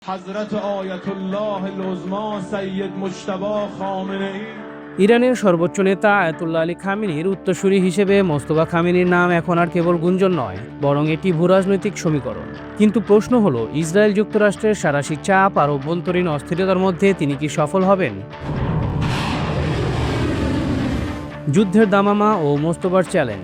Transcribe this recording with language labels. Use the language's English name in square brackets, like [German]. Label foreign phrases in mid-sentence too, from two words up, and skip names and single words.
[Persian] حضرت آیت الله العظما سید مجتبی خامنه‌ای [Bangla] ইরানের সর্বোচ্চ নেতা আয়াতুল্লাহ আলী খামেনির উত্তরসূরি হিসেবে মোস্তফা খামেনির নাম এখন আর কেবল গুঞ্জন নয়, বরং এটি ভূরাজনৈতিক সমীকরণ। কিন্তু প্রশ্ন হলো, ইসরায়েল যুক্তরাষ্ট্রের সাঁড়াশি চাপ আর অভ্যন্তরীণ অস্থিরতার মধ্যে তিনি কি সফল হবেন? যুদ্ধের দামামা ও মোস্তফার চ্যালেঞ্জ।